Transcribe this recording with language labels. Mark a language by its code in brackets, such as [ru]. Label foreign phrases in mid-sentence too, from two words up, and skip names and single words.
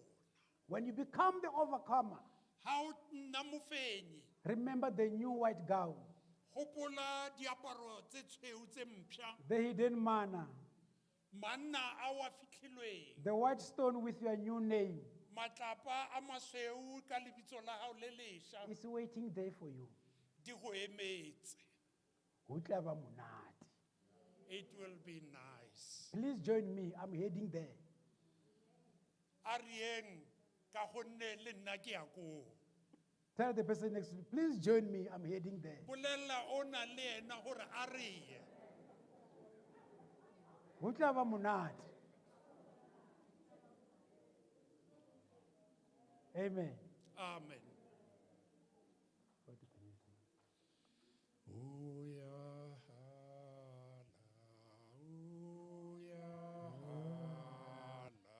[en] When you become the overcomer, [tn] Ha o nna mofenyi, [en] remember the new white gown, [tn] gopola diaparo tse tshweu tse mpšha, [en] the hidden manna, [tn] manna a wa fitlhilweng, [en] the white stone with your new name [tn] matlapa a masweu ka lebitso la gago le lešwa [en] is waiting there for you. [tn] di go emetse. Ho tla ba monate. [en] It will be nice. Please join me. I'm heading there. [tn] A rieng ka gonne le nna ke ya koo. [en] Tell the person next to you, please join me. I'm heading there. [tn] Bolela o na le ena gore a re ye. Ho tla ba monate. Amen. Amen. O ya hala, o ya hala,